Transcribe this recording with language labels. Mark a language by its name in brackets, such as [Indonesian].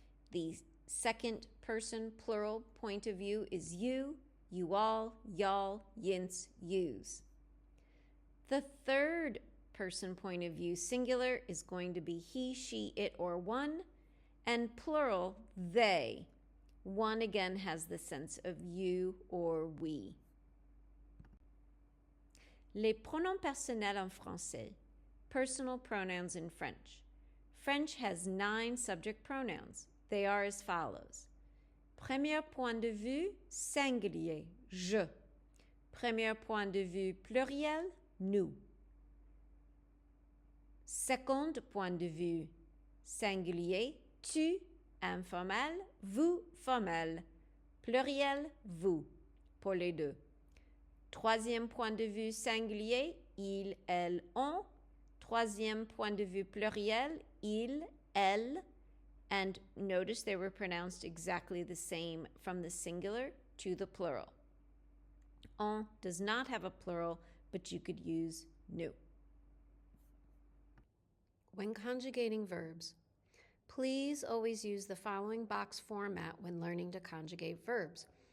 [English] The second person plural point of view is you, you all, y'all, yints, yous. The third person point of view singular is going to be he, she, it, or one, and plural, they. One again has the sense of you or we. [French] Les pronoms personnels en français. [English] Personal pronouns in French. French has 9 subject pronouns. They are as follows. [French] Premier point de vue, singulier, je. Premier point de vue, pluriel, nous. Second point de vue, singulier, tu, informel, vous, formel. Pluriel, vous, pour les deux. Troisième point de vue singulier, il, elle, on. Troisième point de vue pluriel, il, elle. [English] And notice they were pronounced exactly the same from the singular to the plural. On does not have a plural, but you could use nous. When conjugating verbs, please always use the following box format when learning to conjugate verbs.